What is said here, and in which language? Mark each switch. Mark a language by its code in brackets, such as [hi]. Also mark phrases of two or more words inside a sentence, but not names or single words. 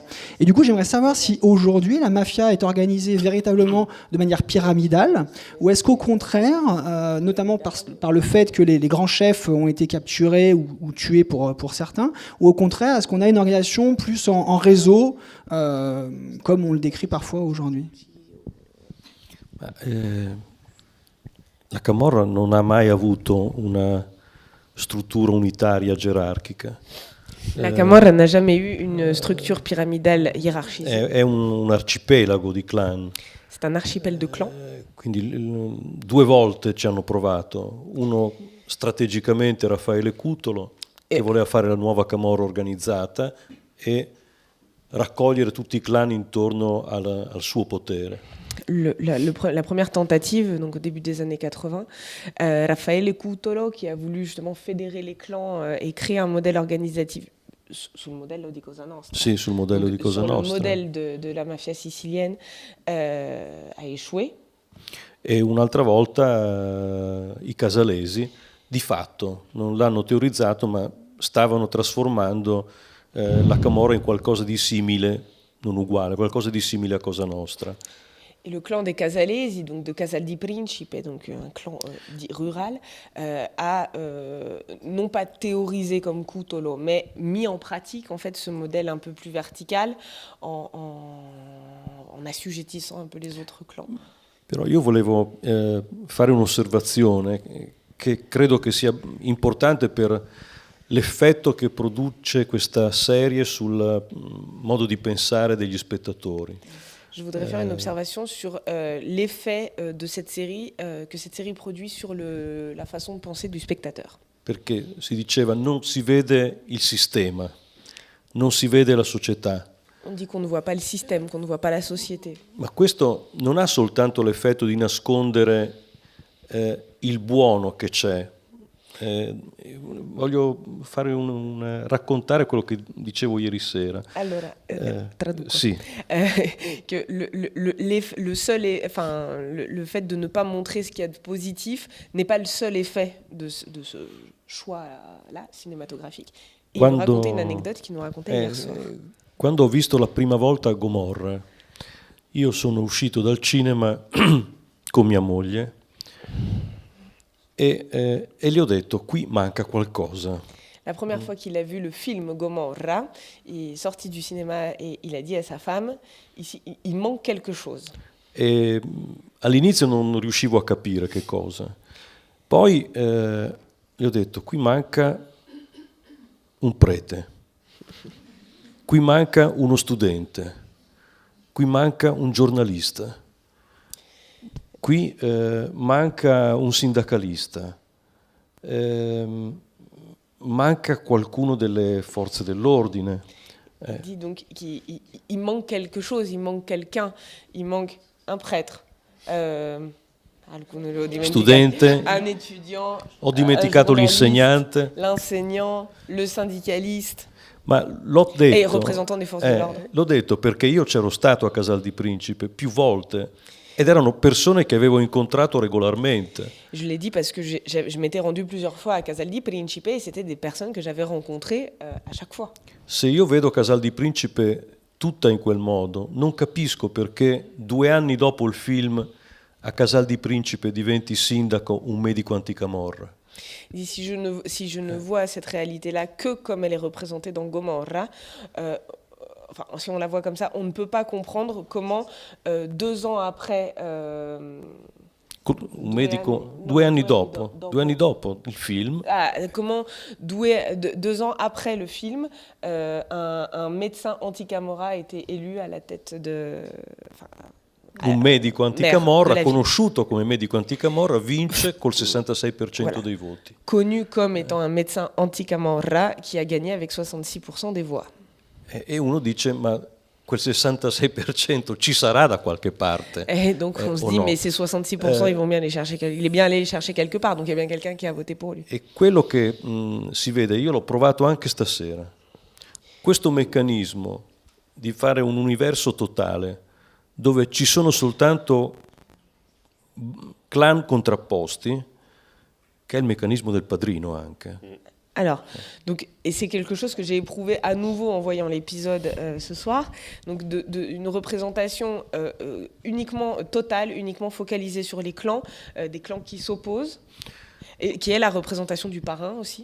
[fr] Et du coup, j'aimerais savoir si aujourd'hui la mafia est organisée véritablement de manière pyramidale, ou est-ce qu'au contraire, notamment par le fait que les grands chefs ont été capturés ou tués pour certains, ou au contraire, est-ce qu'on a une organisation plus en réseau, comme on le décrit parfois aujourd'hui? [it] La camorra non ha mai avuto una struttura unitaria gerarchica. [fr] La Camorra n'a jamais eu une structure pyramidale hiérarchisée. [it] È un arcipelago di clan. [fr] C'est un archipel de clans. [it] Quindi 2 volte ci hanno provato. Uno strategicamente Raffaele Cutolo, che voleva fare la nuova camorra organizzata e raccogliere tutti i clan intorno al suo potere. [fr] La première tentative, donc au début des années 80, Raffaele Cutolo, qui a voulu justement fédérer les clans et créer un modèle organisatif [it] sul modello di Cosa Nostra. Sì, sul modello di Cosa Nostra. [fr] Sur le modèle de la mafia sicilienne a échoué. [it] E un'altra volta i casalesi, di fatto, non l'hanno teorizzato, ma stavano trasformando la camorra in qualcosa di simile, non uguale, qualcosa di simile a Cosa Nostra. [fr] Et le clan des Casalesi, donc de Casal di Principe, donc un clan rural, a non pas théorisé comme Cutolo, mais mis en pratique en fait ce modèle un peu plus vertical en assujettissant un peu les autres clans. [it] Però io volevo fare un'osservazione che credo che sia importante per l'effetto che produce questa serie sul modo di pensare degli spettatori. [fr] Je voudrais faire une observation sur l'effet de cette série, que cette série produit sur la façon de penser du spectateur. [it] Perché si diceva non si vede il sistema, non si vede la società. [fr] On dit qu'on ne voit pas le système, qu'on ne voit pas la société. [it] Ma questo non ha soltanto l'effetto di nascondere il buono che c'è. Voglio fare raccontare quello che dicevo ieri sera. Allora, traduco. Sì. [fr] Que le fait de ne pas montrer ce qu'il y a de positif n'est pas le seul effet de ce choix-là cinématographique. Et il nous racontait une anecdote qu'il nous racontait hier soir. [it] Quando ho visto la prima volta Gomorra, io sono uscito dal cinema con mia moglie e gli ho detto qui manca qualcosa. [fr] La première fois qu'il a vu le film Gomorra, il est sorti du cinéma et il a dit à sa femme, il manque quelque chose. [it] E all'inizio non riuscivo a capire che cosa. Poi gli ho detto qui manca un prete, qui manca uno studente, qui manca un giornalista, qui manca un sindacalista, manca qualcuno delle forze dell'ordine. [fr] Il dit donc qu'il manque quelque chose, il manque quelqu'un, il manque un prêtre, [it] studente, [fr] un étudiant, [it] ho dimenticato l'insegnante, [fr] l'enseignant, le syndicaliste. [it] Ma l'ho detto, e il rappresentante delle forze dell'ordine. L'ho detto perché io c'ero stato a Casal di Principe più volte ed erano persone che avevo incontrato regolarmente. [fr] Je l'ai dit parce que je m'étais rendu plusieurs fois à Casal di Principe et c'était des personnes que j'avais rencontrées à chaque fois. [it] Se io vedo Casal di Principe tutta in quel modo, non capisco perché 2 anni dopo il film a Casal di Principe diventi sindaco un medico anticamorra. [fr] Si je ne vois cette réalité-là que comme elle est représentée dans Gomorra, enfin, si on la voit comme ça, on ne peut pas comprendre comment 2 ans après... [it] un medico, 2 anni dopo il film. [fr] Comment 2 ans après le film, un médecin anti-Camorra a été élu à la tête de... [it] Un medico anticamorra, conosciuto come medico anticamorra, vince col 66% voilà. Dei voti. [fr] Connu comme étant un médecin anti-Camorra qui a gagné avec 66% des voix. [it] E uno dice, ma quel 66% ci sarà da qualche parte. [fr] Et donc on se dit, no? Mais ces 66%, ils vont bien les chercher, il est bien allé les chercher quelque part, donc il y a bien quelqu'un qui a voté pour lui. [it] E quello che si vede, io l'ho provato anche stasera, questo meccanismo di fare un universo totale, dove ci sono soltanto clan contrapposti, che è il meccanismo del padrino anche. [fr] Alors, donc, et c'est quelque chose que j'ai éprouvé à nouveau en voyant l'épisode ce soir, donc une représentation uniquement totale, uniquement focalisée sur les clans, des clans qui s'opposent, et qui est la représentation du parrain aussi.